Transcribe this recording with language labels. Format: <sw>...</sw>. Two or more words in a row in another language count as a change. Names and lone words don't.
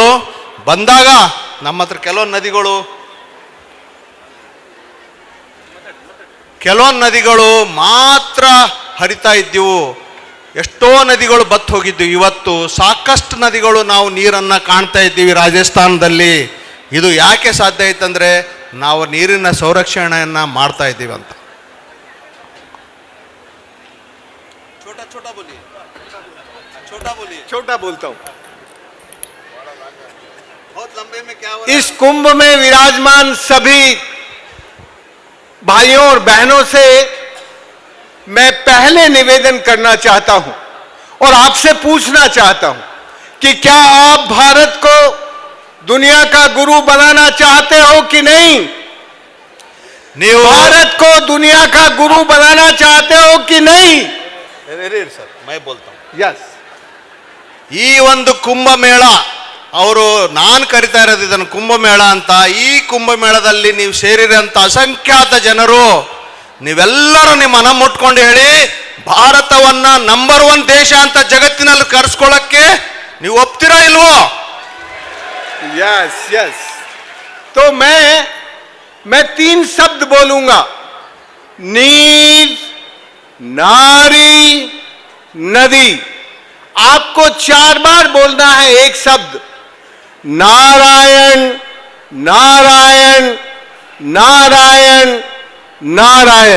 <kn>ಬಂದಾಗ ನಮ್ಮ ಹತ್ರ ಕೆಲವೊಂದು ನದಿಗಳು ಮಾತ್ರ ಹರಿತಾ ಇದ್ದವು. ಎಷ್ಟೋ ನದಿಗಳು ಬತ್ತು ಹೋಗಿದ್ದು. ಇವತ್ತು ಸಾಕಷ್ಟು ನದಿಗಳು ನಾವು ನೀರನ್ನು ಕಾಣ್ತಾ ಇದ್ದೀವಿ ರಾಜಸ್ಥಾನದಲ್ಲಿ. ಇದು ಯಾಕೆ ಸಾಧ್ಯ ಆಯ್ತಂದರೆ ನಾವು ನೀರಿನ ಸಂರಕ್ಷಣೆಯನ್ನು ಮಾಡ್ತಾ ಇದ್ದೀವಿ ಅಂತ.</kn> <hi>छोटा बोलता हूं. इस कुंभ में विराजमान सभी भाइयों और बहनों से मैं पहले निवेदन करना चाहता हूं और आपसे पूछना चाहता हूं कि क्या आप भारत को दुनिया का गुरु बनाना चाहते हो कि नहीं? भारत को दुनिया का गुरु बनाना चाहते हो कि नहीं? सर मैं बोलता हूं. यस.</hi> <kn>ಈ ಒಂದು ಕುಂಭಮೇಳ, ಅವರು ನಾನು ಕರಿತಾ ಇರೋದು ಇದನ್ನು ಕುಂಭಮೇಳ ಅಂತ. ಈ ಕುಂಭಮೇಳದಲ್ಲಿ ನೀವು ಸೇರಿರೋಂಥ ಅಸಂಖ್ಯಾತ ಜನರು ನೀವೆಲ್ಲರೂ ನಿಮ್ಮ ಮನ ಮುಟ್ಕೊಂಡು ಹೇಳಿ, ಭಾರತವನ್ನ ನಂಬರ್ 1 ದೇಶ ಅಂತ ಜಗತ್ತಿನಲ್ಲಿ ಕರೆಸ್ಕೊಳ್ಳಕ್ಕೆ ನೀವು ಒಪ್ತೀರಾ ಇಲ್ವೋ?</kn> <en>yes yes.</en> <hi>तो मैं 3 शब्द बोलूंगा: नीर, नारी, नदी. आपको 4 बार बोलना है एक शब्द: नारायण नारायण नारायण नारायण.</hi>